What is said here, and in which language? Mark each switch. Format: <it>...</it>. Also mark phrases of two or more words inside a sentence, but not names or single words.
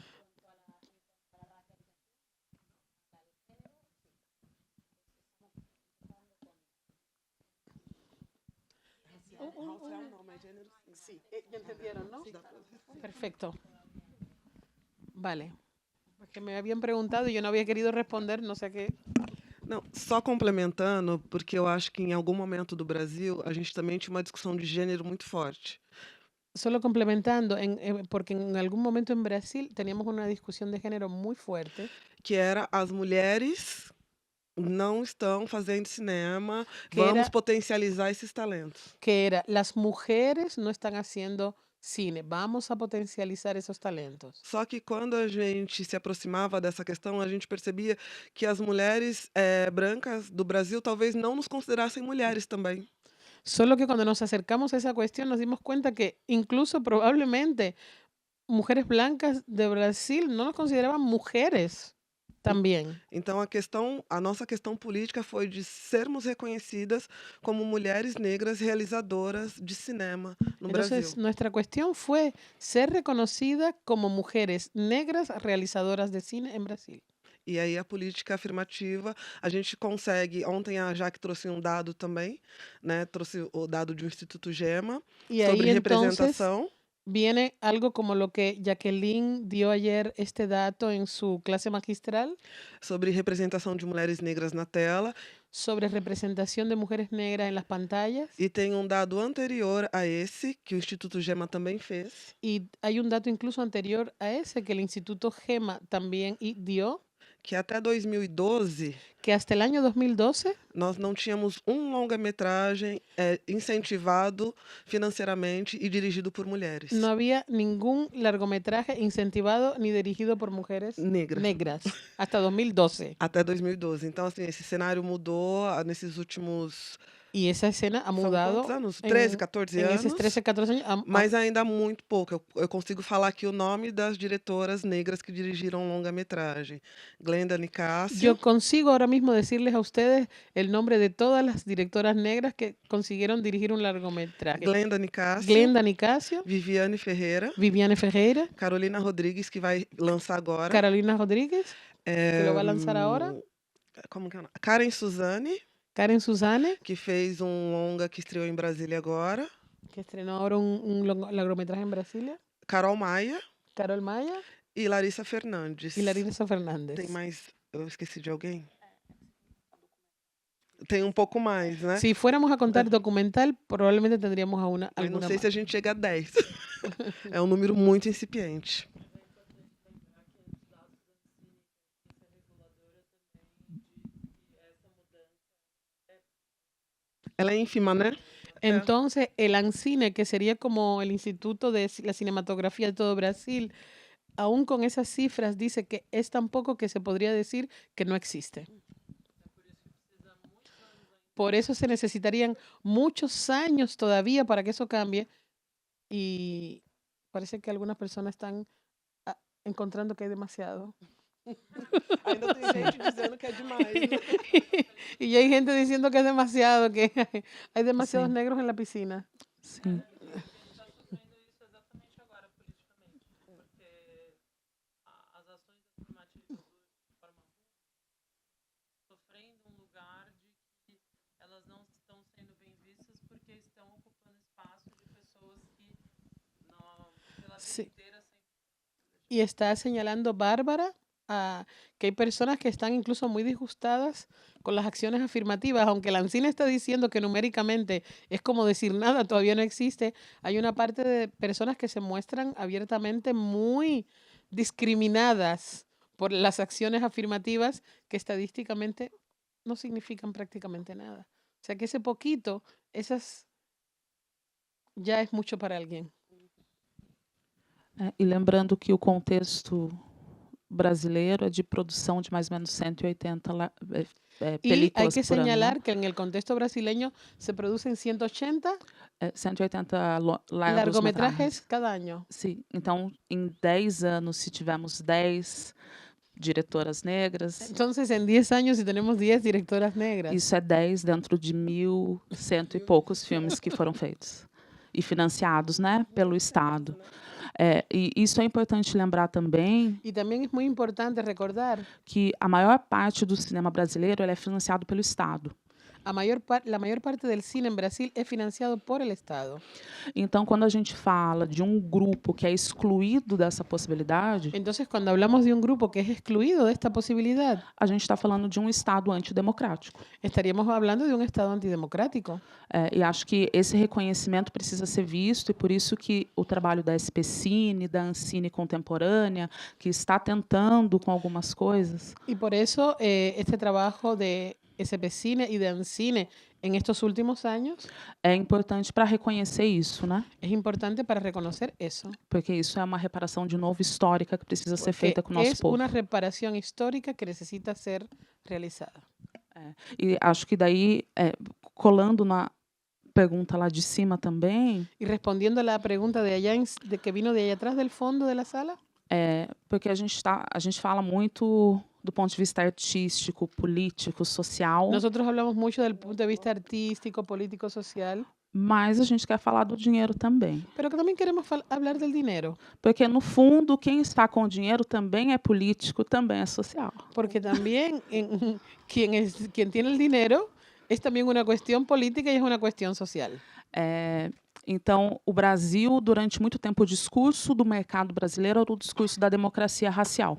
<es>Sí, ya entendieron, ¿no? Perfecto. Vale. Porque me habían preguntado y yo no había querido responder, no sé qué.</es> <pt>Não, só complementando, porque eu acho que em algum momento do Brasil a gente também tinha uma discussão de gênero muito forte.</pt> <es>Solo complementando, porque en algún momento en Brasil teníamos una discusión de género muy fuerte,</es> <pt>Que era as mulheres não estão fazendo cinema, Que vamos era- potencializar esses talentos.</pt> <es>que era, las mujeres no están haciendo cine, vamos a potencializar esos talentos.</es> <pt>Só que quando a gente se aproximava dessa questão, a gente percebia que as mulheres brancas do Brasil talvez não nos considerassem mulheres também.</pt> <es>Solo que cuando nos acercamos a esa cuestión nos dimos cuenta que incluso probablemente mujeres blancas de Brasil no nos consideraban mujeres también.</es> <pt>Então a nossa questão política foi de sermos reconhecidas como mulheres negras realizadoras de cinema no</pt> <es>Entonces,</es> <pt>Brasil.</pt> <es>nuestra cuestión fue ser reconocida como mujeres negras realizadoras de cine en Brasil.</es> <pt>E aí a política afirmativa, a gente consegue, ontem a Jaque trouxe um dado também, né? Trouxe o dado de um Instituto Gema</pt> <es>Y</es> <pt>sobre</pt> <es>ahí entonces</es> <pt>representação.</pt> <es>viene algo como lo que Jacqueline dio ayer este dato en su clase magistral</es> <pt>Sobre representação de mulheres negras na tela.</pt> <es>sobre representación de mujeres negras en las pantallas.</es> <pt>E tem um dado anterior a esse, que o Instituto Gema também fez,</pt> <es>Y hay un dato incluso anterior a ese que el Instituto GEMA también dio,</es> <pt>que até 2012</pt> <es>que hasta el año 2012</es> <pt>nós não tínhamos um longa-metragem incentivado financeiramente e dirigido por mulheres</pt> <es>no había ningún largometraje incentivado ni dirigido por mujeres</es> <pt>negras.</pt> <es>hasta 2012.</es> <pt>Até 2012. Então, assim, esse cenário mudou nesses últimos</pt> <es>Y esa escena ha</es> <pt>São</pt> <es>mudado</es> <pt>quantos anos? 13,</pt> <es>en,</es> <pt>14</pt> <es>en esos</es> <pt>anos.</pt> <es>13, 14 años.</es> <pt>Mas ainda muito pouco. Eu consigo falar aqui o nome das diretoras negras que dirigiram longa-metragem. Glenda Nicásio,</pt> <es>Yo consigo ahora mismo decirles a ustedes el nombre de todas las directoras negras que consiguieron dirigir un largometraje.</es> <pt>Glenda Nicásio,</pt> <es>Glenda Nicasio,</es> <pt>Viviane Ferreira,</pt> <es>Viviane Ferreira,</es> <pt>Carolina Rodrigues, que vai lançar agora.</pt> <es>Carolina Rodríguez, que lo va a lanzar Hum, ahora,</es> <pt>Como que é o nome? Karen Suzane,</pt> <es>Karen Suzane,</es> <pt>que fez longa que estreou em Brasília agora.</pt> <es>que estrenó ahora un largometraje en Brasilia,</es> <pt>Carol Maia</pt> <es>Carol Maya</es> <pt>e Larissa Fernandes.</pt> <es>y Larissa Fernández.</es> <pt>Tem mais? Eu esqueci de alguém? Tem pouco mais, né?</pt> <es>Si fuéramos a contar documental, probablemente tendríamos</es> <pt>Eu não</pt> <es>alguna</es> <pt>sei</pt> <es>más.</es> <pt>se a gente chega a 10. É um número muito incipiente. Ela é ínfima, né?</pt> <es>Entonces, el ANCINE, que sería como el Instituto de la Cinematografía de todo Brasil, aún con esas cifras, dice que es tan poco que se podría decir que no existe. Por eso se necesitarían muchos años todavía para que eso cambie, y parece que algunas personas están encontrando que hay demasiado.</es> <pt>Ainda tem gente dizendo que é demais. Né?</pt> <es>Y ya hay gente diciendo que es demasiado, que hay demasiados Sí. negros en la piscina.</es> <pt>Sim. As ações afirmativas de forma sofrendo lugar de que elas não estão sendo bem vistas porque estão ocupando espaço de pessoas que não, pela vida</pt> <es>Sí.</es> <pt>inteira sempre.</pt> <es>Y está señalando Bárbara que hay personas que están incluso muy disgustadas con las acciones afirmativas, aunque la ANCINE está diciendo que numéricamente es como decir nada, todavía no existe. Hay una parte de personas que se muestran abiertamente muy discriminadas por las acciones afirmativas que estadísticamente no significan prácticamente nada. O sea que ese poquito, esas ya es mucho para alguien.</es> <pt>E lembrando que o contexto brasileiro é de produção de mais ou menos 180</pt> <es>Y hay películas que</es> <pt>por ano, né?</pt> <es>señalar que en el contexto brasileño se producen 180 180 largometrajes</es> <pt>largometragens.</pt> <es>cada año.</es> <pt>Sim, então em 10 anos, se tivermos 10 diretoras negras,</pt> <es>Entonces, en 10 años, si tenemos 10 directoras negras,</es> <pt>isso é 10 dentro de 1.100 e poucos filmes que foram feitos e financiados, né, pelo Estado. E isso é importante lembrar também</pt> <es>y también es muy importante recordar</es> <pt>que a maior parte do cinema brasileiro ele é financiado pelo Estado.</pt> <es>la mayor parte del cine en Brasil es financiado por el Estado.</es> <pt>Então, quando a gente fala de grupo que é excluído dessa possibilidade,</pt> <es>Entonces, cuando hablamos de un grupo que es excluido de esta posibilidad,</es> <pt>a gente está falando de Estado antidemocrático.</pt> <es>estaríamos hablando de un Estado antidemocrático.</es> <pt>E acho que esse reconhecimento precisa ser visto, e por isso que o trabalho da SPCine, da Ancine Contemporânea, que está tentando com algumas coisas,</pt> <es>Y por eso este trabajo de SPCine y de ANCINE en estos últimos años</es> <pt>é importante para reconhecer isso, né?</pt> <es>es importante para reconocer eso.</es> <pt>Porque isso é uma reparação de novo histórica que precisa ser</pt> <es>Porque</es> <pt>feita com o nosso</pt> <es>es</es> <pt>povo.</pt> <es>una reparación histórica que necesita ser realizada.</es> <pt>E acho que daí, colando na pergunta lá de cima também,</pt> <es>Y respondiendo a la pregunta de allá, de que vino de allá atrás del fondo de la sala,</es> <pt>porque a gente fala muito do ponto de vista artístico, político, social,</pt> <es>nosotros hablamos mucho del punto de vista artístico, político, social,</es> <pt>mas a gente quer falar do dinheiro também.</pt> <es>pero que también queremos hablar del dinero,</es> <pt>Porque, no fundo, quem está com o dinheiro também é político, também é social.</pt> <es>porque también quien tiene el dinero es también una cuestión política y es una cuestión social.</es> <pt>Então, o Brasil, durante muito tempo, o discurso do mercado brasileiro era o discurso da democracia racial.</pt>